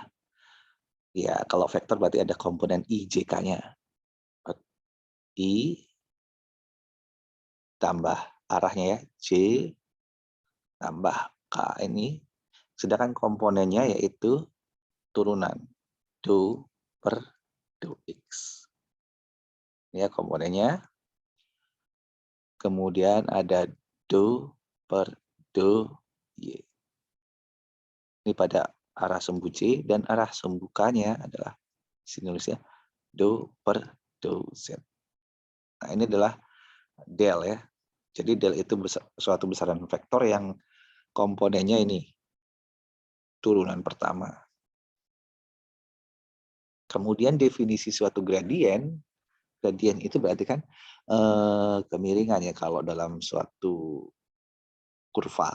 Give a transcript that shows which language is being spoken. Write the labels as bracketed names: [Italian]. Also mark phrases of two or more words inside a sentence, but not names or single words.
[Indonesian] Ya, kalau vektor berarti ada komponen I, JK-nya. I tambah arahnya ya, J tambah K ini. Sedangkan komponennya yaitu turunan do per do X. Ini ya komponennya. Kemudian ada do per do Y. Ini pada arah sumbu J dan arah sumbu K-nya adalah sini nulisnya do per do Z. Nah, ini adalah del ya. Jadi del itu suatu besaran vektor yang komponennya ini turunan pertama. Kemudian definisi suatu gradien itu berarti kan kemiringan ya kalau dalam suatu kurva.